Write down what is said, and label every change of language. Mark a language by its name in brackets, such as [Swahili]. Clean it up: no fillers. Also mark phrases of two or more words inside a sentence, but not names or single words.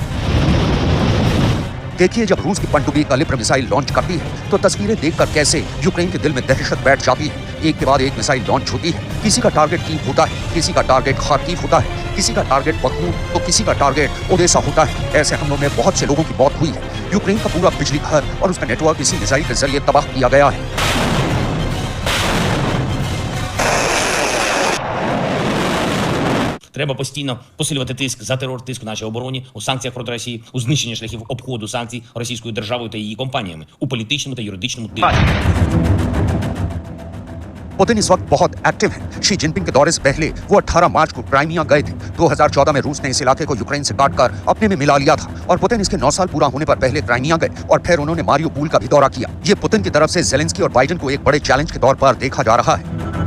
[Hindi] देखिए, जब रूस की पनडुब्बी कैलिब्र [English] missile launch [Hindi] करती है तो तस्वीरें देखकर कैसे यूक्रेन के दिल में दहशत बैठ जाती है। एक के बाद एक [English] missile launch [Hindi] होती है। किसी का टारगेट कीव होता है, किसी का टारगेट खार्किव होता है, किसी का टारगेट बखमूत तो किसी का टारगेट ओडेसा होता है। ऐसे हमलों में बहुत से लोगों की मौत हुई है। यूक्रेन का पूरा बिजली घर और उसका नेटवर्क इसी मिसाइल के जरिए तबाह किया गया है। [Ukrainian] Треба постійно посилювати тиск за терор, тиск в нашій обороні, у санкціях проти Росії, у знищенні шляхів обходу санкцій російською державою та її компаніями, у політичному та юридичному тиску. [Hindi] पुतिन इस वक्त बहुत एक्टिव है। शी जिनपिंग के दौरे से पहले वो 18 मार्च को क्राइमिया गए थे। 2014 में रूस ने इस इलाके को यूक्रेन से काटकर अपने में मिला लिया था और पुतिन इसके 9 साल पूरा होने पर पहले क्राइमिया गए और फिर उन्होंने मारियोपोल का भी दौरा किया। ये पुतिन की तरफ से जेलेंस्की और बाइडेन को एक बड़े चैलेंज के तौर पर देखा जा रहा है।